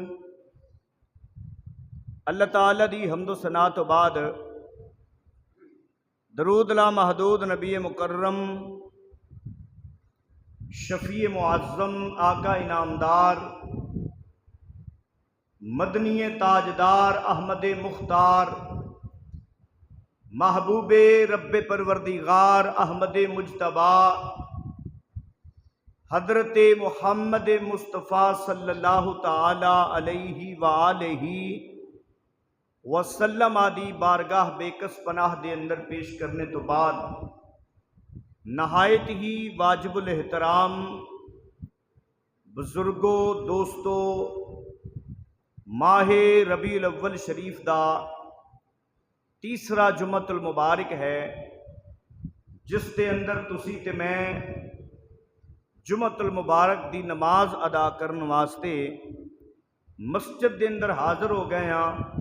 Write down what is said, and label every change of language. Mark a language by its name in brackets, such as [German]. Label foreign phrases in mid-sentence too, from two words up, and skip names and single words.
[Punjabi] اللہ تعالیٰ دی حمدو ثنا توں بعد درود لا محدود نبی مکرم شفیع معظم آقا انعامدار مدنی تاجدار احمد مختار محبوبِ ربِ پروردگار احمد مجتبیٰ حضرت محمد مصطفیٰ [Arabic] صلى الله تعالى عليه وآله وسلم [Punjabi] دی بارگاہ بیکس پناہ دے اندر پیش کرنے توں بعد نہایت ہی واجب الاحترام بزرگو دوستو, ماہِ ربیع الاول شریف دا تیسرا جمعۃ المبارک ہے، جس دے اندر تسی تے میں جمعۃ المبارک دی نماز ادا کرنے واسطے مسجد دے اندر حاضر ہو گئے ہاں.